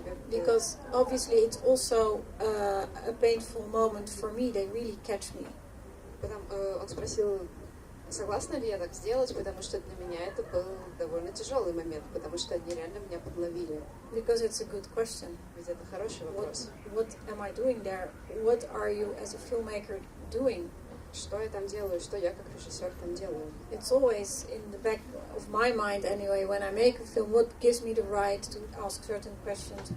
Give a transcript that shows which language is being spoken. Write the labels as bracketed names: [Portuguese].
[English] Because obviously it's also a painful moment for me. They really catch me. [Russian] Он спросил, согласна ли я так сделать, потому что для меня это был довольно тяжелый момент, потому что они реально меня подловили. [English] Because it's a good question. [Russian] Ведь это хороший вопрос. [English] What am I doing there? What are you as a filmmaker doing? [Russian] Что я там делаю, что я как режиссер там делаю? [English] It's always in the back of my mind anyway, when I make a film, what gives me the right to ask certain questions?